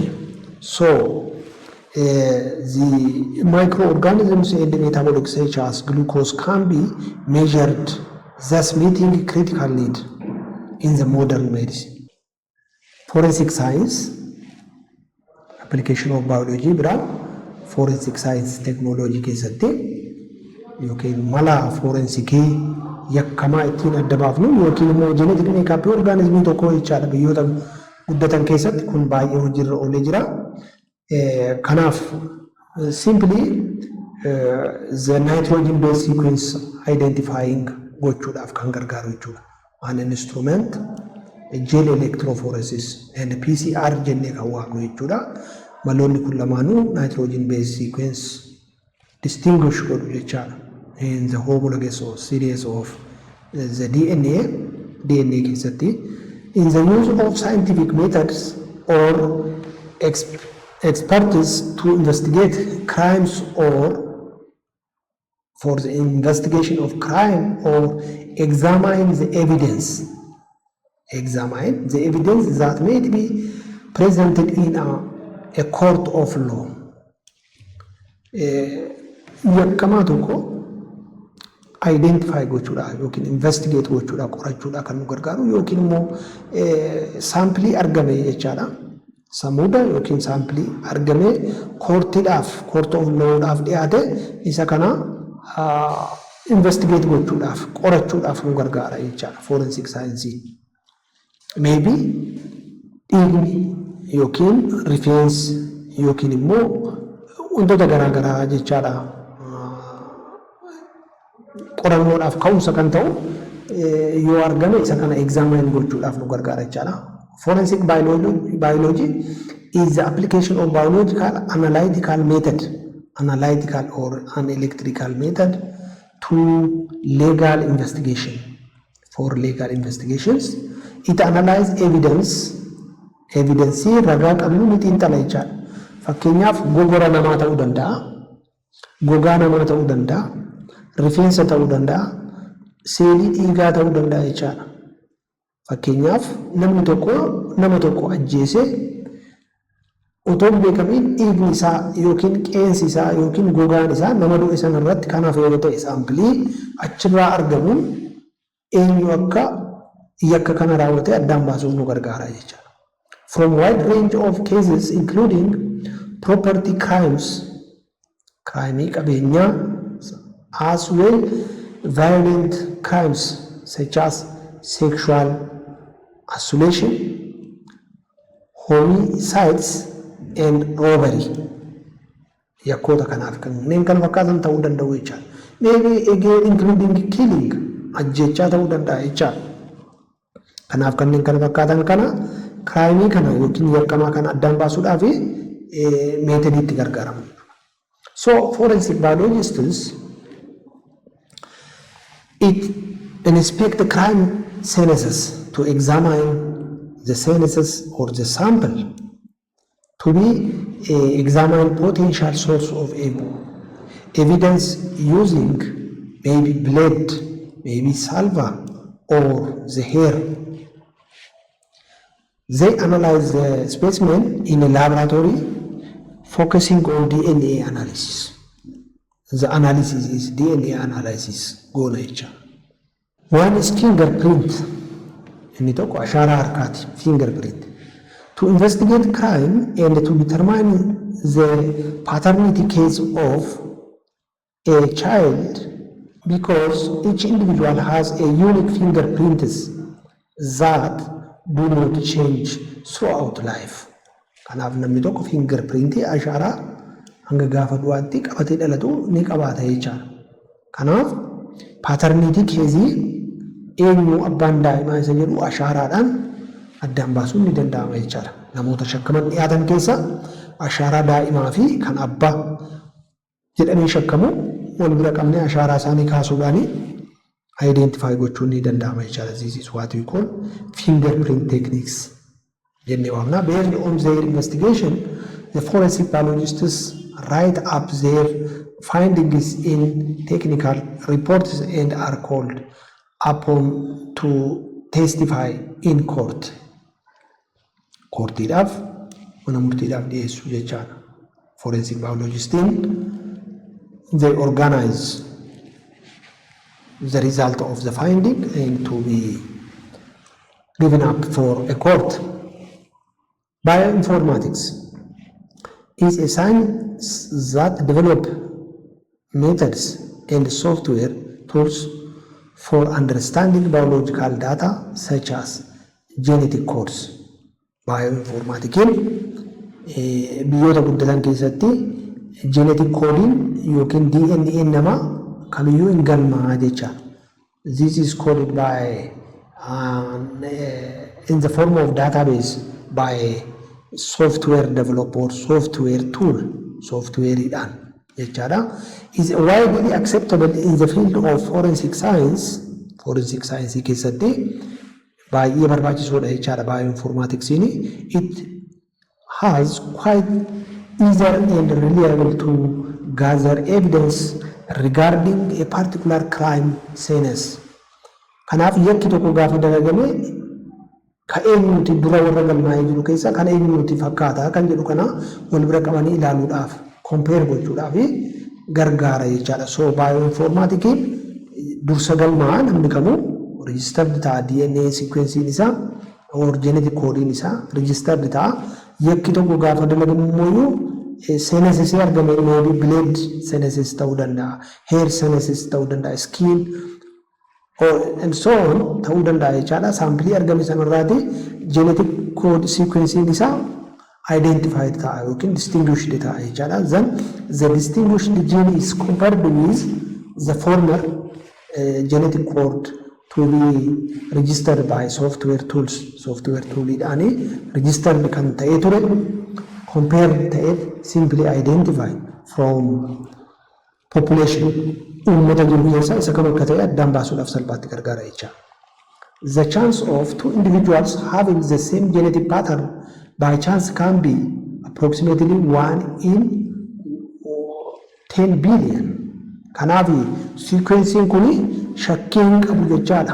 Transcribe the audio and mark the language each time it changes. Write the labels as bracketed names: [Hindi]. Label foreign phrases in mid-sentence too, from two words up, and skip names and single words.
[English] So the microorganisms and metabolites such as glucose can be measured, thus meeting critical need in the modern medicine. Forensic science application of biology [Oromo] bira [English] forensic science technology [Oromo] keessatti yookiin mala forensikii yakkamaa ittiin adda baafnu yookiin immoo [English] genetic makeup [Oromo] organismii tokko jechaadha. Biyyoota guddatan keessatti kun baay'ee hojiirra oolee jira. [English] Kanaaf simply the nitrogen based sequence identifying [Oromo] gochuudhaaf kan gargaaru jechuudha. [English] An instrument gel electrophoresis and PCR [Oromo] jennee kan waamnu jechuudha. Maloonni kun lamaanuu [English] nitrogen based sequence distinguish [Oromo] godhu jechaadha. [English] In the homologous series of the DNA keessatti in the use of scientific methods or expertise to investigate crimes or for the investigation of crime or examine the evidence that may be presented in a court of law. [Oromo] Yakkamaa tokko identify gochuudhaaf yookiin investigate gochuudhaaf qorachuudhaaf kan nu gargaaru yookiin immoo saampilii argame jechaadha. Samuuda yookiin saampilii argame koortiidhaaf [English] court of law'dhaaf [Oromo] dhiyaate isa kana investigate gochuudhaaf qorachuudhaaf nu gargaara jechaadha [English] forensic science. [Oromo] Maybe dhiigni yookiin rifeensi yookiin immoo wantoota garaagaraa jechaadha qorannoodhaaf ka'umsa kan ta'u yoo argame isa kana examine gochuudhaaf nu gargaara jechaadha. [English] Forensic biology is the application of biological analytical or an electrical method to legal investigation. For legal investigations, it analyzes evidence evidensii [Oromo] ragaa qabnu ni xiinxala jechaadha. Fakkeenyaaf gogora namaa ta'uu danda'a, gogaa namaa ta'uu danda'a, rifeensa ta'uu danda'a, seelii dhiigaa ta'uu danda'a jechaadha. Fakkeenyaaf namni tokko nama tokko ajjeesee otoo hin beekamiin dhiigni isaa yookiin qeensi isaa yookiin gogaan isaa nama du'e sana irratti kan hafe yoo ta'e saampilii achirraa argamuun eenyu akka yakka kana raawwate addaan baasuuf nu gargaara jechaadha. [English] From wide range of cases including property crimes, [Oromo] crime qabeenyaa, [English] as well violent crimes such as sexual assault, homicides and robbery. [Oromo] Yakkoota kanaaf kanneen kan fakkaatan ta'uu danda'u jechaadha. [English] Maybe again including killing, [Oromo] ajjechaa ta'uu danda'a jechaadha. Kanaaf kanneen kan fakkaatan kana crime kana yookiin yakkamaa kana addaan baasuudhaaf meetodiitti gargaaramu. [English] So forensic biologists inspect the crime scenes to examine the scenes or the sample to be examine potential source of evidence using maybe blood, maybe saliva or the hair. They analyze the specimen in a laboratory focusing on DNA analysis. The analysis is DNA analysis. Go nature. One is fingerprint. [Oromo] Inni tokko ashara harkaati, [English] fingerprint. To investigate crime and to determine the paternity case of a child, because each individual has a unique fingerprints that do not change throughout life. [Oromo] Kanaaf namni tokko fingerprintii ashaaraa hanga gaafa du'aatti qabatee dhalatu ni qabaata jechaadha. Kanaaf paatarniitii keezii eenyu abbaan daa'imaa isa jedhu ashaaraadhaan addaan baasuun ni danda'ama jechaadha. Namoota shakkaman dhiyaatan keessa ashaaraa daa'imaa fi kan abbaa jedhamee shakkamu wal bira qabnee ashaaraa isaanii kaasuudhaani identify gochuun ni danda'ama jechaadha. [English] This is what we call fingerprint techniques. [Oromo] Jennee waamna. [English] Based on their investigation, the forensic biologists write up their findings in technical reports and are called upon to testify in court. [Oromo] Courtiidhaaf mana murtiidhaaf dhiyeessu jechaadha. [English] Forensic biologistiin they organize the result of the finding and to be given up for a court. Bioinformatics is a science that develop methods and software tools for understanding biological data such as genetic codes. [Oromo] Bioinformatics biyyoota guddatan keessatti [English] genetic coding [Oromo] yookiin DNA nama kamiyyuu hin galmaa jecha. [English] This is coded by in the form of database by software developer, software tool, software [Oromo] dhaan jechaadha. [English] Is widely acceptable in the field of forensic science. Forensic science [Oromo] keessatti baay'ee barbaachisoodha jechaadha bioinformatics. [English] It has quite easier and reliable to gather evidence regarding a particular crime scenes. [Oromo] Kanaaf yakki tokko gaafa dalagame ka eenyuti dura warra galmaa'ee jiru keessa kan eenyuti fakkaata kan jedhu kana wal bira qabanii ilaaluudhaaf compare gochuudhaaf gargaara jechaadha. So bioinformatics dursa galmaa namni kamuu registered ta'a [English] DNA sequencing [Oromo] isaa [English] or genetic coding [Oromo] isaa registered ta'a. Yakki tokko gaafa dalagamu immoo senesis argame [English] maybe blood [Oromo] senesis ta'uu danda'a, hair senesis ta'uu danda'a, [English] skin and so on [Oromo] ta'uu danda'a jechaadha. Saampilii argame sanarraati [English] genetic code sequencing [Oromo] isaa identified ta'a yookiin distinguished ta'a jechaadha. [English] Then the distinguished gene is compared with the former genetic code to be registered by software tools. Software tool [Oromo] idhaani registered kan ta'ee ture compare ta'ee [English] simply identify from population [Oromo] uummata jiru keessa isa kam akka ta'e addaan baasuudhaaf salphaatti gargaara jecha. [English] the chance of two individuals having the same genetic pattern by chance can be approximately 1 in 10 billion. [Oromo] Kanaaf sequencing kuni shakkiin qabu jechaadha.